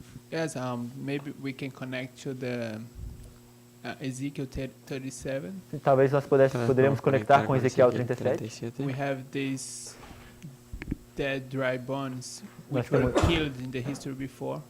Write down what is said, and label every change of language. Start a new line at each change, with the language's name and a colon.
English: Yes, maybe we can connect to the Ezekiel 37.
Portuguese: Talvez nós poderíamos conectar com Ezequiel 37. 37.
English: We have these dead dry bones
Portuguese: Nós
English: which were
Portuguese: temos-
English: killed in the history before.